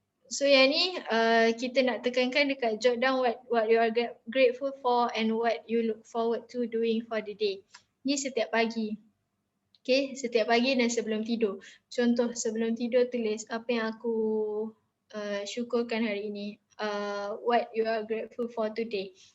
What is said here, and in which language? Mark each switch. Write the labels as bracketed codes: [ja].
[en] So [ms] yang ni kita nak tekankan dekat [en] jot down what you are grateful for and what you look forward to doing for the day. [ms] Ni setiap pagi. Okay, setiap pagi dan sebelum tidur. Contoh sebelum tidur tulis apa yang aku syukurkan hari ini. [en] What you are grateful for today.